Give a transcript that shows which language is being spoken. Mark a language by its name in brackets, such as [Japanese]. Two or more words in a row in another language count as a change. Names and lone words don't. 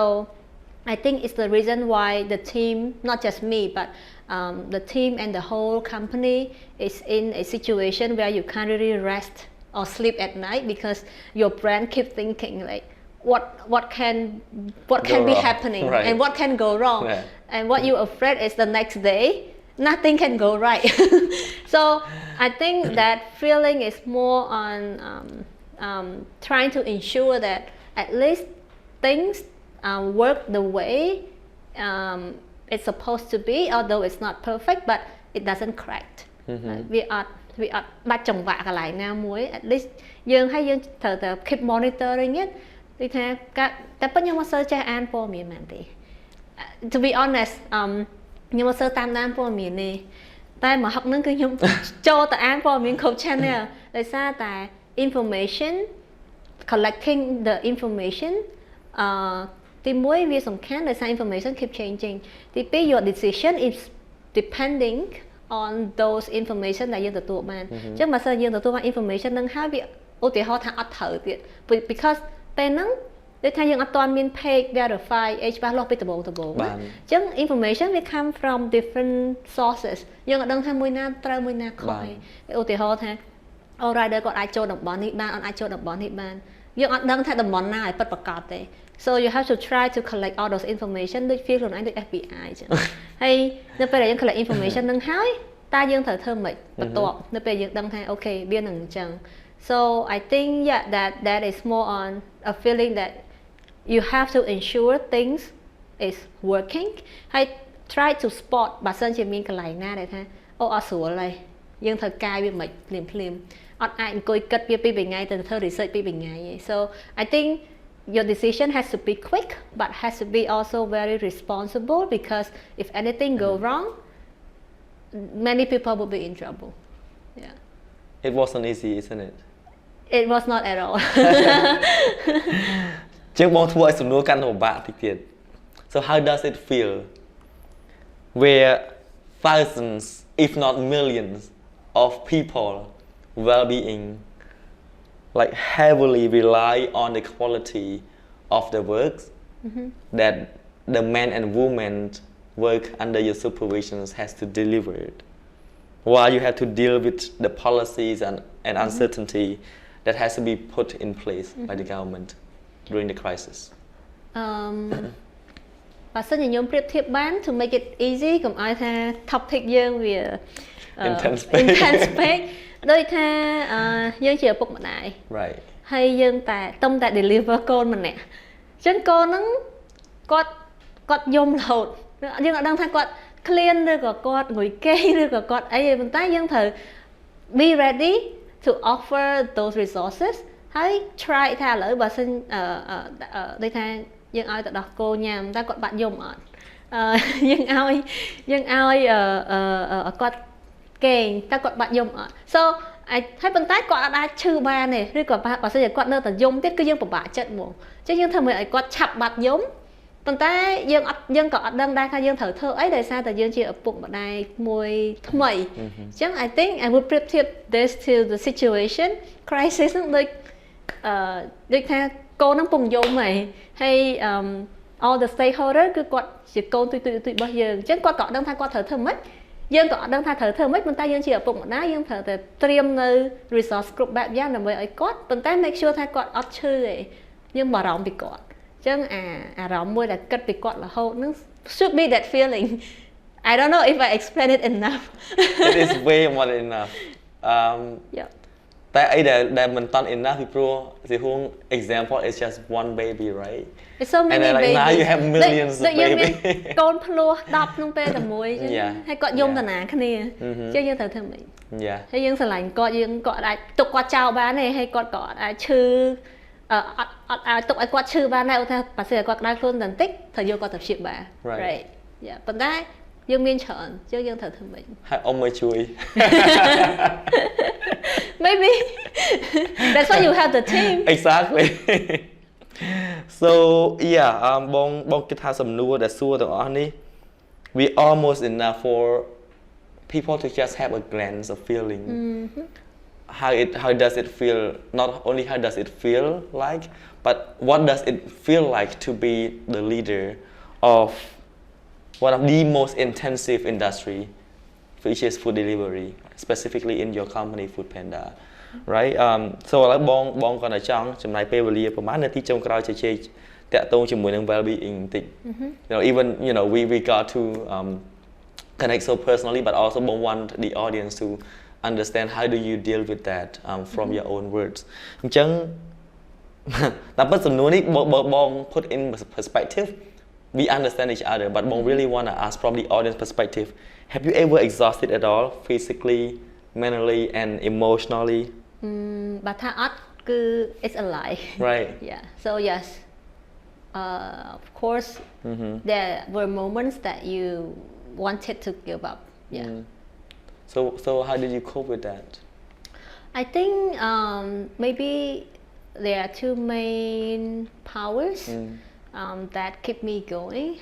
[English] I think it's the reason why the team not just me but the team and the whole company is in a situation where you can't really rest or sleep at night because your brain keep thinking like what can be happening and what can go wrong and what you're afraid is the next day nothing can go right so I think that feeling is more on trying to ensure that at least things work the way it's supposed to be although it's not perfect but it doesn't crack we are [Khmer] បាច់ចង្វាក់កន្លែងណាមួយ [English] at least [Khmer] យើងត្រូវតែ [English] keep monitoring it [Khmer] ដូចថាតែប៉ុន្តែខ្ញុំអត់សូវចេះអានព័ត៌មានមែនទេ [English] to be honest [Khmer] ខ្ញុំអត់សូវតាមដានព័ត៌មានទេតែមកហឹកហ្នឹងគឺខ្ញុំចូលទៅអានព័ត៌មានគ្រប់ channel ដោយសារតែ [English] information collecting the information [Khmer] ទីមួយវាសំ ខាន់ដោយសារ [English] information keep changing [Khmer] ទីពីរ [English] your decision is depending on those information [Khmer] ដែលយើងទទួលបានអញ្ចឹងបើសិនយើងទទួលបាន information នឹងហើយវាឧទាហរណ៍ថាអត់ត្រូវទៀត because ពេលហ្នឹងដូចថាយើងអត់ទាន់មាន [English] page verify [Khmer] អីច្បាស់លាស់ពីដំបូងអញ្ចឹង information វា [English] come from different sources [Khmer] យើងអត់ដឹងថាមួយណាត្រូវមួយណាខុសទេឧទាហរណ៍ថា [English] all rider [Khmer] គាត់អាចចូលតំបន់នេះបានអត់អាចចូលតំបន់នេះបានយើងអត់ដឹងថាតំបន់ណាឲ្យពិតប្រាកដទេ [English] so you have to try to collect all those information [Khmer] ដូច feel ខ្លួនឯងដូច FBI អញ្ចឹងហើយនៅពេលដែលយើង [English] collect information [Khmer] នឹងហើយតើយើងត្រូវធ្វើម៉េចបន្ទាប់នៅពេល យើងដឹងថាអូខេវានឹងអញ្ចឹង [English] so I think yeah that is more on a feeling that you have to ensure things is working ហើយ try to spot [Khmer] បើសិនជាមានកន្លែងណាដែលថាអូអត់ស្រួលហើយយើងត្រូវកែវាមិនភ្លាមអត់អាចអង្គុយគិតវាពីថ្ងៃទៅធ្វើ research ពីថ្ងៃទេ [English] so I think your decision has to be quick but has to be also very responsible because if anything go wrong many people will be in trouble yeah it wasn't easy isn't it it was not at all [Khmer] ជាងបងធ្វើឲ្យសំណួរកាន់តែពិបាកតិចទៀត [English] so how does it feel where thousands if not millions of people well-being like heavily rely on the quality of the works that the men and women work under your supervision has to deliver it while you have to deal with the policies and uncertainty that has to be put in place by the government during the crisis [Khmer] បើសិនជាខ្ញុំប្រៀបធៀបបាន [English] to make it easy [Khmer] កុំឲ្យថា topic យើងវា intense ពេកដូច ថាយើងជាឪពុកម្ដាយ right ហើយយើងតែទុំតែ deliver កូនម្នាក់អញ្ចឹងកូនហ្នឹងគាត់យំរហូតយើងអត់ដឹងថាគាត់ clean ឬក៏គាត់ងុយគេឬក៏គាត់អីទេប៉ុន្តែយើងត្រូវ [English] be ready to offer those resources [Khmer] ហើយ try ថាឥឡូវបើសិនដូចថាយើងឲ្យទៅដោះគោញ៉ាំតើគាត់បាត់យំអត់យើងឲ្យ គាត់គេងតើគាត់បាត់យំអត់ so ហើយប៉ុន្តែគាត់អាចឈឺបានទេឬក៏បើសិនជាគាត់នៅតែយំទៀតគឺយើងពិបាកចិត្តហ្មងអញ្ចឹងយើងធ្វើឲ្យគាត់ឆាប់បាត់យំប៉ុន្តែ យើងក៏អត់ដឹងដែរថាយើងត្រូវធ្វើអីដោយសារតែយើងជាឪពុកម្ដាយមួយថ្មីអញ្ចឹង [English] I think I would [Khmer] ប្រៀបធៀប [English] this to the situation crisis [Khmer] ហ្នឹងដូចថាកូនហ្នឹងពងយំហើយ [English] all the stakeholder [Khmer] គឺគាត់ជាកូនទុយរបស់យើងអញ្ចឹងគាត់ក៏អត់ដឹងថាគាត់ត្រូវធ្វើម៉េចយើងក៏អត់ដឹងថាត្រូវធ្វើម៉េចប៉ុន្តែយើងជាឪពុកម្ដាយយើងត្រូវតែត្រៀមនៅ resource គ្រប់បែបយ៉ាងដើម្បីឲ្យគាត់ប៉ុន្តែ [English] make sure [Khmer] ថាគាត់អត់ឈឺទេយើងបារម្ភពីគាត់អញ្ចឹងអារម្មណ៍មួយដែលគិតពីគាត់រហូតហ្នឹង [English] should be that feeling I don't know if I explain it enough it is way more than enough yeah [Khmer] តែអីដែលមិនតាន់ [English] enough ពីព្រោះ Sivhuang example is just one baby right it's so many and then like babies now you have millions of babies [Khmer] កូនភ្លោះ10ក្នុងពេលតែមួយអញ្ចឹងហើយគាត់យំតាណាគ្នាអញ្ចឹងយើងត្រូវធ្វើម៉េចហើយយើងស្រឡាញ់គាត់យើងគាត់អាចទុកគាត់ចោលបានទេហើយគាត់ក៏អាចឈឺអត់អាចទុកឲ្យគាត់ឈឺបានដែរឧទាហរណ៍បើសិនគាត់ក្តៅខ្លួនតែបន្តិចត្រូវយកគាត់ទៅព្យាបាល right ប៉ុន្តែយើងមានច្រើនអញ្ចឹងយើងត្រូវធ្វើម៉េច ហើយអ៊ំមកជួយ [English] maybe that's why you have the team exactly so yeah [Khmer] បងគិតថាសំណួរដែលសួរទាំងអស់នេះ [English] we almost enough for people to just have a glance of feeling how does it feel not only how does it feel like but what does it feel like to be the leader of one of the most intensive industry which is food delivery specifically in your company Foodpanda right so [Khmer] ឥឡូវបងគាត់តែចង់ចំណាយពេលវេលាប្រហែលនាទីចុងក្រោយជជែកតាក់ទងជាមួយនឹង well-being បន្តិច [English] even we got to connect so personally but also want the audience to understand how do you deal with that from your own words [Khmer] អញ្ចឹងតែប៉ុន្តែសំណួរនេះបង [English] put in perspective we understand each other but Bong really want to ask from the audience perspective have you ever exhausted at all physically mentally and emotionally [Khmer] បើថាអត់គឺ [English] it's a lie right yeah so yes of course there were moments that you wanted to give up yeah so how did you cope with that I think maybe there are two main powers that keep me going.